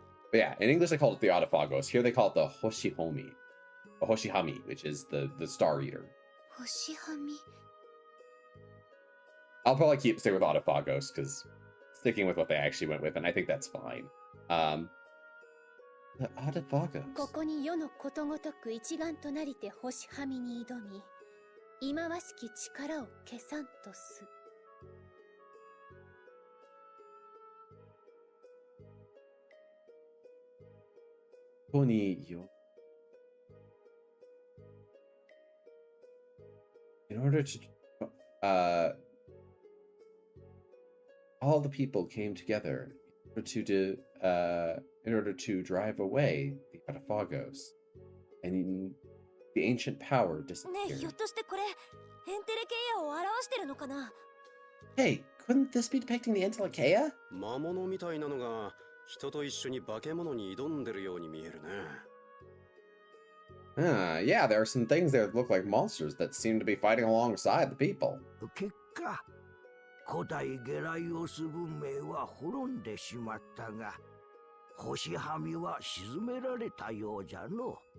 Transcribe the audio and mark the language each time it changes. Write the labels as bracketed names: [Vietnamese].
[English] But yeah, in English they call it the Autophagos. Here they call it the Hoshihomi. Or Hoshihami, which is the Star Eater. [Japanese] 星はみ [English] I'll probably stay with Autophagos because sticking with what they actually went with, and I think that's fine. The Autophagos. [Japanese] ここに世のことごとく一丸となりて星はみに挑み、忌まわしき力を消さんとす。ここによ [English] In order to all the people came together in order to drive away the Autophagos, and the ancient power [Japanese] ねえ、 [English] disappeared. [Japanese] ひょっとしてこれエンテレケイヤを表してるのかな？ [English] Hey, couldn't this be depicting the Entelecheia? [Japanese] 魔物みたいなのが人と一緒に化け物に挑んでるように見えるね。 [English] Yeah, there are some things there that look like monsters that seem to be fighting alongside the people. [Japanese] 結果古代ゲライオス文明は滅んでしまったが、星はみは沈められたようじゃの。